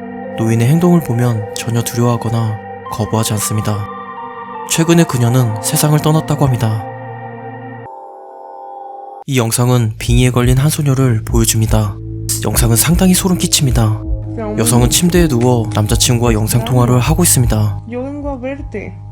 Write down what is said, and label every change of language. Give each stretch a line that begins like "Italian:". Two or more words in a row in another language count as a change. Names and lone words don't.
Korean: 노인의 행동을 보면 전혀 두려워하거나 거부하지 않습니다. 최근에 그녀는 세상을 떠났다고 합니다. 이 영상은 빙의에 걸린 한 소녀를 보여줍니다. 영상은 상당히 소름 끼칩니다. 여성은 침대에 누워 남자친구와 영상통화를 하고 있습니다.
Spanish: Yo vengo a verte.